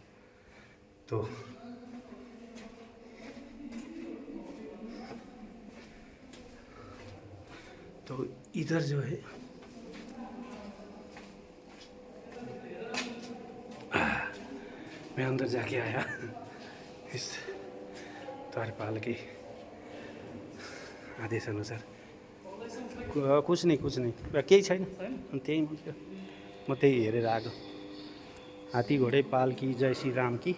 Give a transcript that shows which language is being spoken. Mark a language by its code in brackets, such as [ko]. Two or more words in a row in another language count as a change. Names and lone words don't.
[hi] तो इधर जो है मैं अंदर जाके आया इस द्वारपाल के आदेश अनुसार। कुछ नहीं [ne] केही छैन, त्यही म त्यही हेरेर आएको। [hi] हाथी घोडे पाल की जय श्री राम की।